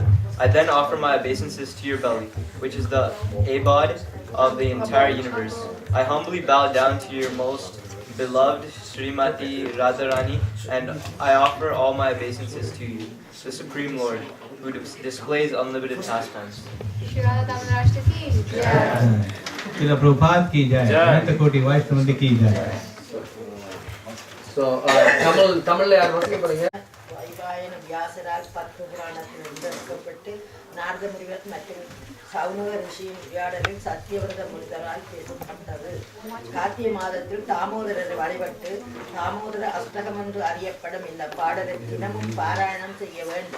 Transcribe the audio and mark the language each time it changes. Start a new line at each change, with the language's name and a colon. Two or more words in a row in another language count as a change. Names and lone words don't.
English: I then offer my obeisances to your belly, which is the abode of the entire universe. I humbly bow down to your most beloved Srimati Radharani, and I offer all my obeisances to you, the Supreme Lord, who displays unlimited pastimes.
Hindi: श्रीराधा दामोदर की जय. श्रील प्रभुपाद की जय. अनन्त कोटि वैष्णव की जय.
Tamil: So, Tamil யார் வாசிக்க போறீங்க? வைகாயன வியாசரால் 10 புராணத்தில் எடுக்கப்பட்டு நாரத முனிவர் மற்றும் சௌனக ரிஷியின் வியாடலில் சத்தியவிரத முனிவரால் பேசப்பட்டது. கார்த்திகை மாதத்தில் தாமோதரரை வழிபட்டு தாமோதர அஷ்டகம் என்று அறியப்படும் இந்த பாடலை தினமும் பாராயணம் செய்ய வேண்டும்.